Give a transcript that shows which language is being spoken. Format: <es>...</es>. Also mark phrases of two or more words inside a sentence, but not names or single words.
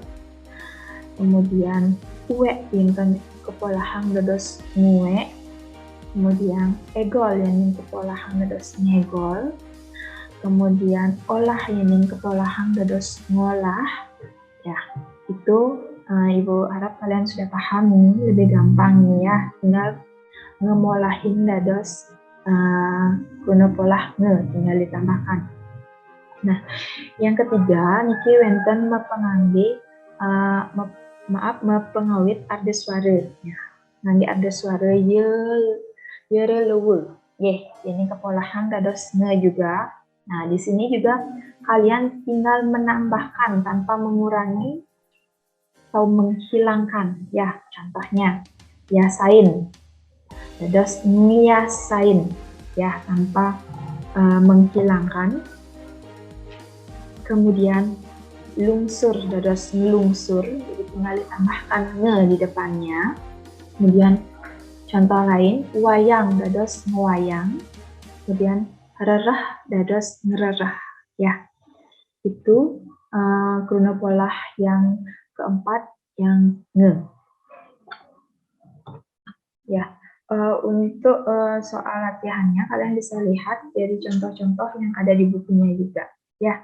<id>Kemudian uwe yang</id> <ban>kepolahang dados nguwe.</ban> <id>Kemudian egol yang</id> <ban>kepolahang dados ngegol.</ban> <id>Kemudian olah yang</id> <ban>kepolahang dados ngolah.</ban> <id>Ya, itu Ibu harap kalian sudah paham nih, lebih gampang nih ya.</id> <ban>Tinggal ngemolahin dados kuna polah nge,</ban> <id>tinggal ditambahkan.</id> <ban>Nah, yang ketiga niki wonten mepengawit arda suara. Ya, ngangge arda suara ye leuweung.</ban> <id>Ini</id> <ban>kepolahang dados nge</ban> <id>juga. Nah, di sini juga kalian tinggal menambahkan tanpa mengurangi atau menghilangkan. Ya, contohnya</id> <ban>yasain dados ngiyasain</ban> <id>ya, tanpa menghilangkan. Kemudian</id> <ban>lungsur dados ngelungsur,</ban> <id>jadi tinggal ditambahkan nge di depannya. Kemudian contoh lain,</id> <ban>wayang dados ngewayang.</ban> <id>Kemudian</id> <ban>rerah dados ngererah</ban> <id>ya. Itu</id> <ban>kuna polah</ban> <id>yang keempat yang nge. Ya, untuk soal latihannya kalian bisa lihat dari contoh-contoh yang ada di bukunya juga ya.</id>